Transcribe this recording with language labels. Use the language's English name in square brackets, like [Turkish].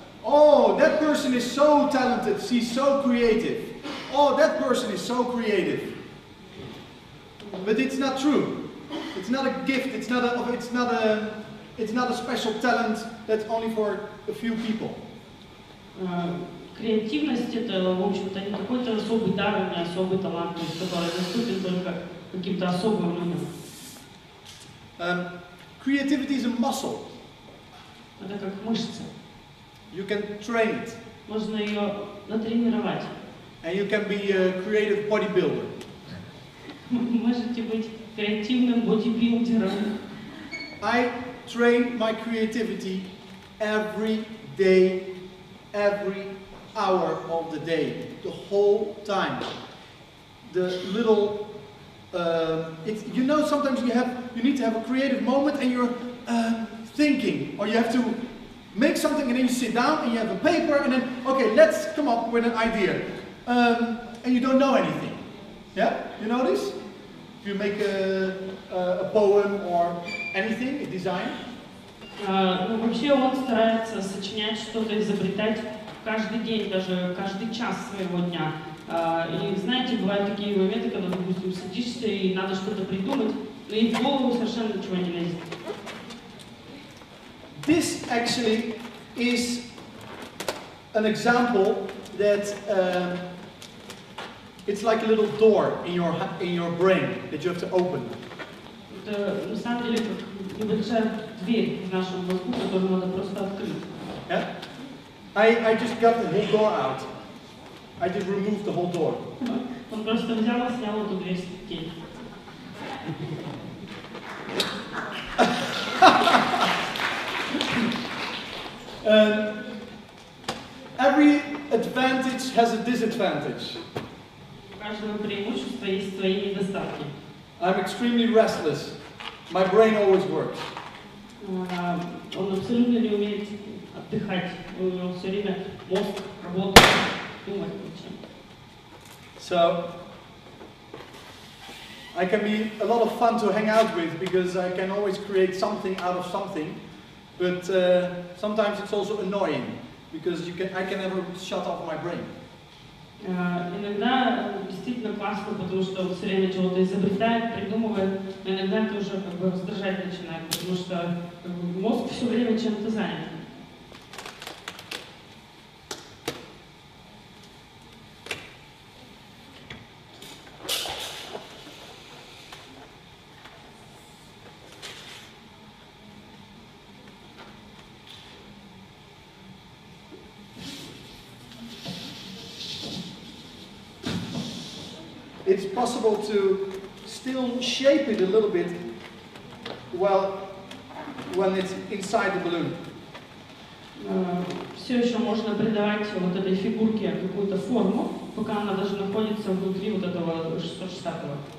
[English] Oh, that person is so talented, she's so creative. Oh, that person is so creative. But it's not true. It's not a gift, it's not a special talent that's only for a few people. [Russian] Креативность это, в общем-то, не какой-то особый дар, не особый талант, который доступен только каким-то особым людям. [English] Creativity is a muscle. [Russian] Это как мышца. [English] You can train it. [Russian] Можно ее натренировать. [English] And you can be a creative bodybuilder. [Russian] Можете быть креативным бодибилдером. [English] I train my creativity every day, every hour of the day, the whole time. The little, you know, sometimes you need to have a creative moment and you're thinking, or you have to make something and then you sit down and you have a paper and then, okay, let's come up with an idea. And you don't know anything. Yeah? You know this? If you make a poem or anything, a design. [Russian] Ну, вообще он старается сочинять что-то, изобретать каждый день, даже каждый час своего дня. И знаете, бывают такие моменты, когда, допустим, садишься и надо что-то придумать, и в голову совершенно ничего не лезет. [English] This actually is an example that it's like a little door in your brain that you have to open. [Russian] Это на самом деле как небольшая дверь в нашем мозгу, которую надо просто открыть. [English] Yeah? I just got the whole door out. I just removed the whole door. [Russian] Он просто взял и снял эту дверь с петель. [English] Every advantage has a disadvantage. [Russian] У каждого преимущества есть свои недостатки. [English] I'm extremely restless. My brain always works. [Russian] Он абсолютно не умеет отдыхать. У него все время мозг работает, думает о чем. [English] So I can be a lot of fun to hang out with because I can always create something out of something. But sometimes it's also annoying because I can never shut off my brain. [Russian] Иногда действительно классно, потому что он все время чего-то изобретает, придумывает, но иногда это уже как бы раздражать начинает, потому что мозг все время чем-то занят. [English] It's possible to still shape it a little bit when it's inside the balloon. [Russian] Все еще можно придавать вот этой фигурке какую-то форму, пока она даже находится внутри вот этого штатного.